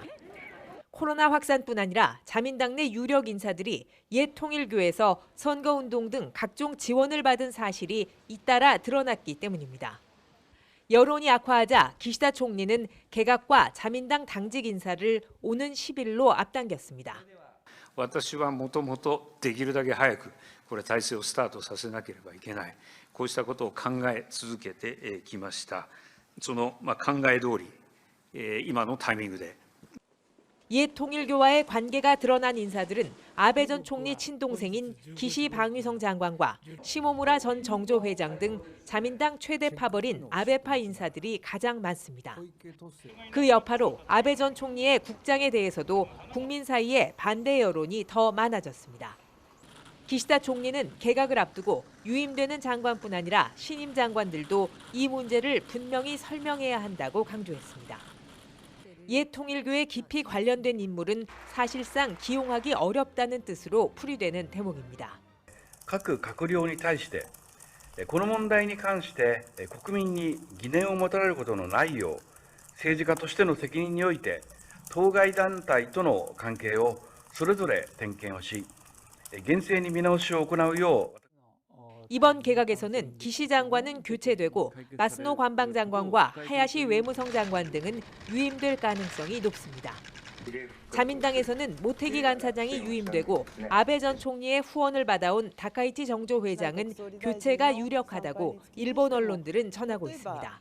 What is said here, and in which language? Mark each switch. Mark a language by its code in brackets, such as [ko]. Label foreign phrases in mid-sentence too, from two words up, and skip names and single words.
[ko] 코로나 확산뿐 아니라 자민당 내 유력 인사들이 옛 통일교에서 선거운동 등 각종 지원을 받은 사실이 잇따라 드러났기 때문입니다. 여론이 악화하자 기시다 총리는 개각과 자민당 당직 인사를 오는 10일로 앞당겼습니다. [ja] 私はもともとできるだけ早くこれ体制をスタートさせなければいけない、こうしたことを考え続けてきました。その考え通り今のタイミングで [ko] 옛 통일교와의 관계가 드러난 인사들은 아베 전 총리 친동생인 기시 방위성 장관과 시모무라 전 정조회장 등 자민당 최대 파벌인 아베파 인사들이 가장 많습니다. 그 여파로 아베 전 총리의 국장에 대해서도 국민 사이에 반대 여론이 더 많아졌습니다. 기시다 총리는 개각을 앞두고 유임되는 장관뿐 아니라 신임 장관들도 이 문제를 분명히 설명해야 한다고 강조했습니다. 옛 통일교에 깊이 관련된 인물은 사실상 기용하기 어렵다는 뜻으로 풀이되는 대목입니다. [ja] 各閣僚に対してこの問題に関して国民に疑念を持たれることのないよう政治家としての責任において当該団体との関係をそれぞれ点検をし厳正に見直しを行うよう [ko] 이번 개각에서는 기시 장관은 교체되고 마스노 관방장관과 하야시 외무성 장관 등은 유임될 가능성이 높습니다. 자민당에서는 모테기 간사장이 유임되고 아베 전 총리의 후원을 받아온 다카이치 정조회장은 교체가 유력하다고 일본 언론들은 전하고 있습니다.